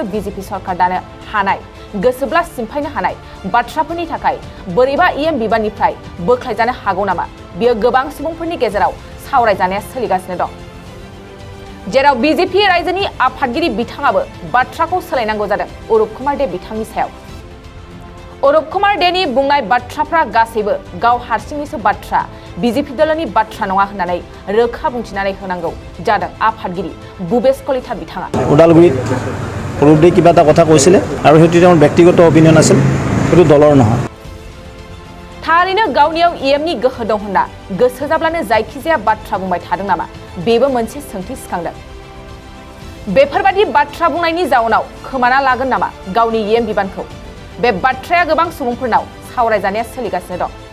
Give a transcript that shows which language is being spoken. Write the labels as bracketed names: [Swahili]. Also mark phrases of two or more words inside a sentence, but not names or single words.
[Bodo] BJP सरकार दानो हानाय गोसोब्ला सिमफायनो हानाय बाथ्राफोरनि थाखाय बोरैबा EM बिबाननिफ्राय बोख्लायजानो हागौ नामा बियो गोबां सुबुंफोरनि गेजेराव सावरायजानाया सोलिगासिनो दं जेराव BJP रायजोनि आफादगिरि बिथाङाबो बाथ्राखौ सोलायनांगौ जादों अरुप कुमार दे बिथांनि सायाव अरुप कुमार देनि बुंनाय बाथ्राफ्रा गासैबो गाव हारसिंनिसो बाथ्रा BJP दोलोनि बाथ्रा नङा होननानै रोखा बुंथिनानै होनांगौ जादों आफादगिरि भुपेश कलिता बिथाङा [Assamese] উদালগুৰিত অৰুপ দে কিবা এটা কথা কৈছিলে আৰু সেইটো তেওঁৰ ব্যক্তিগত অপিনিয়ন আছিল সেইটো দলৰ নহয় [Bodo] थारैनो गावनियाव EM-नि गोहो दं होनना गोसो जाब्लानो जायखिजाया बाथ्रा बुंबाय थादों नामा बेबो मोनसे सोंथि सिखांदों बेफोरबादि बाथ्रा बुंनायनि जाउनाव खोमाना लागोन नामा गावनि EM बिबानखौ बे बाथ्राया गोबां सुबुंफोरनाव सावरायजानाया सोलिगासिनो दं